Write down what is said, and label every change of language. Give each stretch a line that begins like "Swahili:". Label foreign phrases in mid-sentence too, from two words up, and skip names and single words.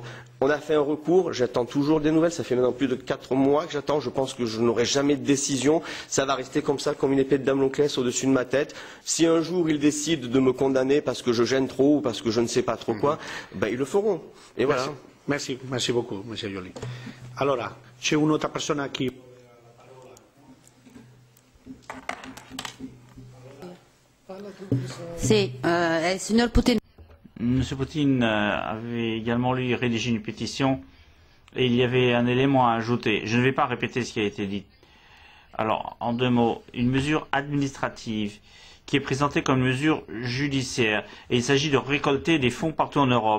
French: On a fait un recours, j'attends toujours des nouvelles, ça fait maintenant plus de 4 mois que j'attends, je pense que je n'aurai jamais de décision, ça va rester comme ça, comme une épée de Damoclès au-dessus de ma tête. Si un jour ils décident de me condamner parce que je gêne trop ou parce que je ne sais pas trop quoi, ben ils le feront. Et voilà. Merci beaucoup, Monsieur Joly.
Italian: Allora, c'è un'altra persona qui... Sì, il signor Putin.
French: M. Poutine avait également lui rédigé une pétition et il y avait un élément à ajouter. Je ne vais pas répéter ce qui a été dit. Alors, en 2 mots, une mesure administrative qui est présentée comme une mesure judiciaire et il s'agit de récolter des fonds partout en Europe.